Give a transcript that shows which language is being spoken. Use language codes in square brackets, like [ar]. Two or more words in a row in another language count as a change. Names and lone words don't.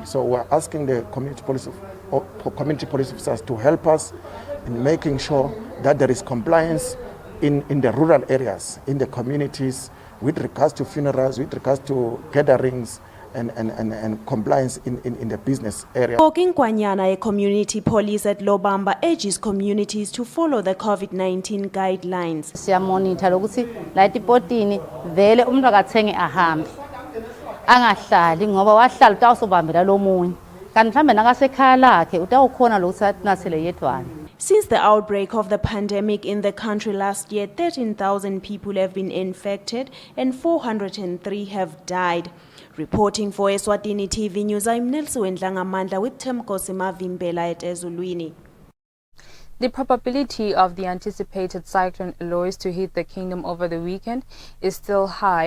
[en] So we're asking the community police officers to help us in making sure that there is compliance in the rural areas, in the communities, with regards to funerals, with regards to gatherings, and compliance in the business area. Talking Kwanyana, a community police at Lobamba, urges communities to follow the COVID-19 guidelines. [ss] Siyamonitor ukuthi la ipotini vele umuntu akathenge ahambe angahlali ngoba wahlala utawusobambela lomunye kanti mhlambe nakasekhaya lakhe utawukhona lokuthi nathele yedwana. [en] Since the outbreak of the pandemic in the country last year, 13,000 people have been infected and 403 have died. Reporting for Eswatini TV News, I'm Nelson Ndlangamandla with Temkosi Mavimbela at Ezulwini. The probability of the anticipated Cyclone Eloise to hit the kingdom over the weekend is still high.